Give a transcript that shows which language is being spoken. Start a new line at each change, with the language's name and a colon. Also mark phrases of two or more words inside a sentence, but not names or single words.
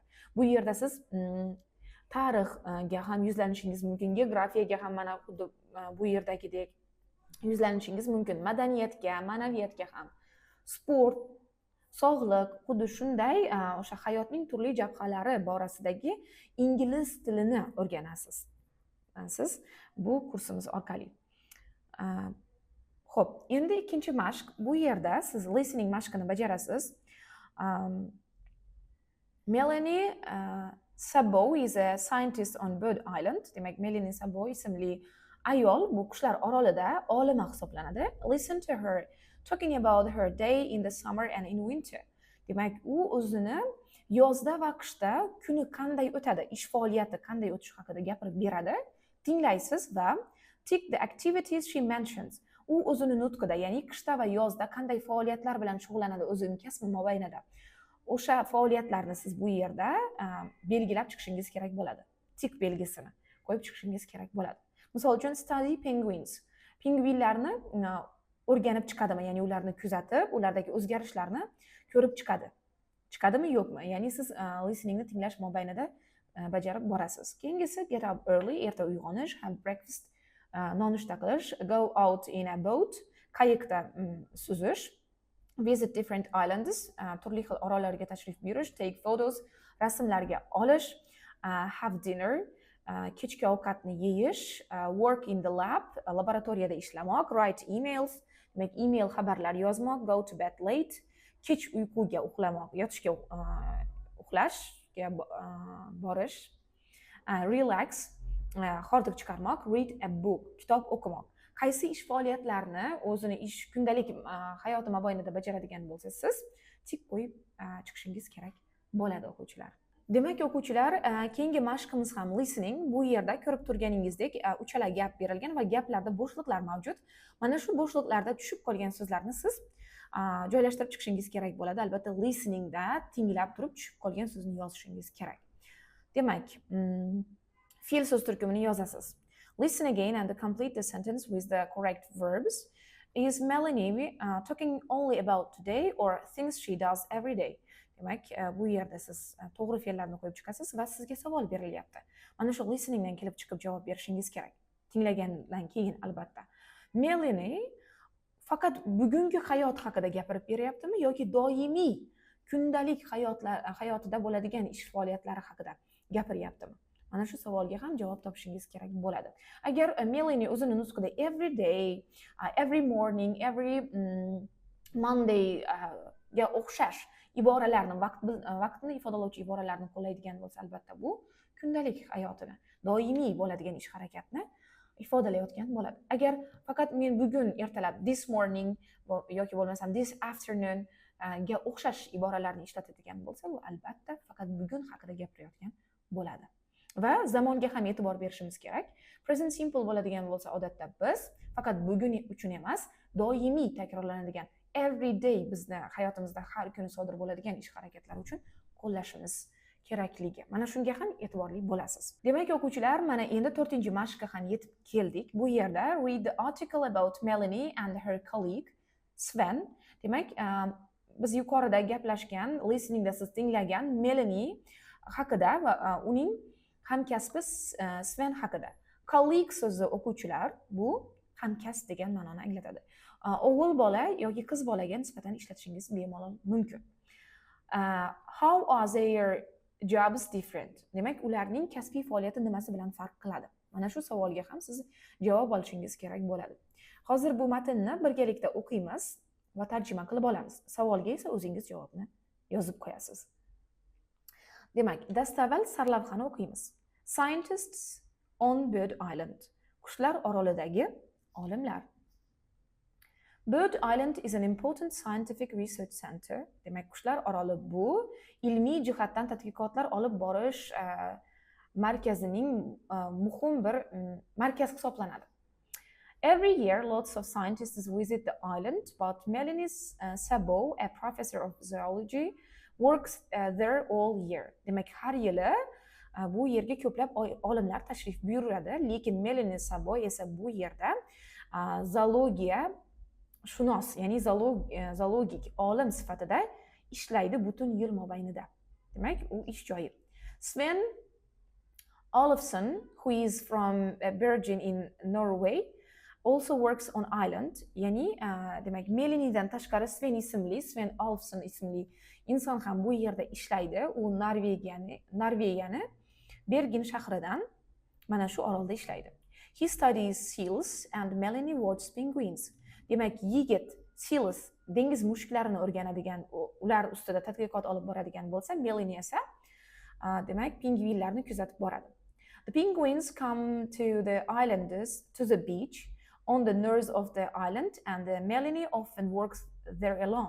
Uzbek: Bu yerda siz tarixga ham yuzlanishingiz mumkin, geografiyaga ham mana xuddi bu yerdagidek yuzlanishingiz mumkin, madaniyatga, ma'naviyatga ham, sport, sog'liq, xuddi shunday o'sha hayotning turli jabhalari borasidagi ingliz tilini o'rganasiz. Siz bu kursimiz orqali. Xo'p, endi ikkinchi mashq. Bu yerda siz listening mashqini bajarasiz.
English: Melanie Sabo is a scientist on Bird Island.
Uzbek: Demak, Melanie Sabo ismli ayol bu qushlar orolida olima hisoblanadi.
English: Listen to her talking about her day in the summer and in winter.
Uzbek: Demak, u o'zini yozda va qishda kuni qanday o'tadi, ish faoliyati qanday o'tishi haqida gapirib beradi. Tinglaysiz va
English: tick the activities she mentions.
Uzbek: U o'zini nutqida, ya'ni qishda va yozda qanday faoliyatlar bilan shug'ullanadi o'zining kasbi mobaynida. O'sha faoliyatlarni siz bu yerda belgilab chiqishingiz kerak bo'ladi. Tick belgisini qo'yib chiqishingiz kerak bo'ladi. Misol uchun
English: study penguins.
Uzbek: Pingvinlarni o'rganib chiqadimi, ya'ni ularni kuzatib, ulardagi o'zgarishlarni ko'rib chiqadi. Chiqadimi, yo'qmi? Ya'ni siz listeningni tinglash mobaynida bajarib borasiz.
English: Keyingisi get up early,
Uzbek: erta uyg'onish,
English: have breakfast,
Uzbek: nonushta qilish,
English: go out in a boat, qayiqda suzish, visit different islands,
Uzbek: turli xil orollarga tashrif buyurish,
English: take photos,
Uzbek: rasmlarga olish,
English: have dinner,
Uzbek: kechki ovqatni yeyish,
English: work in the lab,
Uzbek: laboratoriyada ishlamoq,
English: write emails,
Uzbek: demak email xabarlar yozmoq,
English: go to bed late,
Uzbek: kech uyquga uxlamoq, yotishga uxlashga borish, relax, hordiq chiqarmoq,
English: read a book,
Uzbek: kitob o'qimoq. Qaysi ish faoliyatlarni o'zini kundalik hayoti mobaynida bajaradigan bo'lsangiz, siz tik qo'yib chiqishingiz kerak bo'ladi o'quvchilar. Demak, o'quvchilar, keyingi mashqimiz ham listening. Bu yerda ko'rib turganingizdek, uchala gap berilgan va gaplarda bo'shliqlar mavjud. Mana shu bo'shliqlarda tushib qolgan so'zlarni siz joylashtirib chiqishingiz kerak bo'ladi. Albatta, listeningda tinglab turib tushib qolgan so'zni yozishingiz kerak. Demak, fe'l so'z turkumini yozasiz.
English: Listen again and complete the sentence with the correct verbs. Is Melanie talking only about today or things she does every day?
Uzbek: Demak, bu yerda siz to'g'ri fe'llarni qo'yib chiqasiz va sizga savol berilyapti. Mana shu listeningdan kelib chiqib javob berishingiz kerak. Tinglagandan keyin albatta. Melanie faqat bugungi hayot haqida gapirib beryaptimi yoki doimiy kundalik hayotida bo'ladigan ish faoliyatlari haqida gapiryaptimi? Mana shu savolga ham javob topishingiz kerak bo'ladi. Agar Melanie o'zini nutqida
English: every day, every morning, every Monday
Uzbek: ga o'xshash iboralarni, vaqtni ifodalovchi iboralarni qo'llaydigan bo'lsa, albatta bu kundalik hayotini, doimiy bo'ladigan ish harakatni ifodalayotgan bo'ladi. Agar faqat men bugun ertalab
English: this morning
Uzbek: yoki bo'lmasam
English: this afternoon
Uzbek: ga o'xshash iboralarni ishlatadigan bo'lsa, bu albatta faqat bugun haqida gapirayotgan bo'ladi. Va zamonga ham e'tibor berishimiz kerak.
English: Present simple
Uzbek: bo'ladigan bo'lsa, odatda biz faqat bugun uchun emas, doimiy takrorlanadigan
English: every day
Uzbek: bizni hayotimizda har kuni sodir bo'ladigan ish harakatlari uchun qo'llashimiz kerakligi. Mana shunga ham e'tiborli bo'lasiz. Demak, o'quvchilar, mana endi 4-mashqqa ham yetib keldik. Bu yerda
English: read the article about Melanie and her colleague Sven.
Uzbek: Demak, biz yuqorida gaplashgan, listeningda siz tinglagan Melanie haqida va uning hamkasbi Sven haqida. Colleague so'zi o'quvchilar bu hamkasb degan ma'noni anglatadi. O'g'il bola yoki qiz bolaga nisbatan ishlatishingiz bemalol mumkin.
English: How are their jobs different?
Uzbek: Demak, ularning kasbiy faoliyati nimasi bilan farq qiladi? Mana shu savolga ham siz javob olishingiz kerak bo'ladi. Hozir bu matnni birgalikda o'qiymiz va tarjima qilib olamiz. Savolga esa o'zingiz javobni yozib qo'yasiz. Demak, dastavval sarlavhani o'qiymiz.
English: Scientists on Bird Island.
Uzbek: Qushlar orolidagi olimlar.
English: Bird Island is an important scientific research center.
Uzbek: Demak, Qushlar oroli bu ilmiy jihatdan tadqiqotlar olib borish markazining muhim bir markaz hisoblanadi.
English: Every year, lots of scientists visit the island, but Melanie Sabo, a professor of zoology, works there all year.
Uzbek: Demak, har yili bu yerga ko'plab olimlar tashrif buyuradi, lekin Melanie Sabo esa bu yerda zoologiya shunos, ya'ni zoologik olim sifatida ishlaydi butun yil mobaynida. Demak, u ish joyi.
English: Sven Olofsson, who is from Bergen in Norway, also works on island.
Uzbek: Ya'ni, demak, Melaniedan tashqari Sven Olofsson ismli inson ham bu yerda ishlaydi. U Norvegiyani Bergen shahridan mana shu orolda ishlaydi.
English: He studies seals and Melanie watches penguins.
Uzbek: Demak, yigit seals, dengiz mushuklarini o'rganadigan, ular ustida tadqiqot olib boradigan bo'lsa, Melanie esa demak pingvinlarni kuzatib boradi.
English: The penguins come to the islanders to the beach on the north of the island and Melanie often works there alone.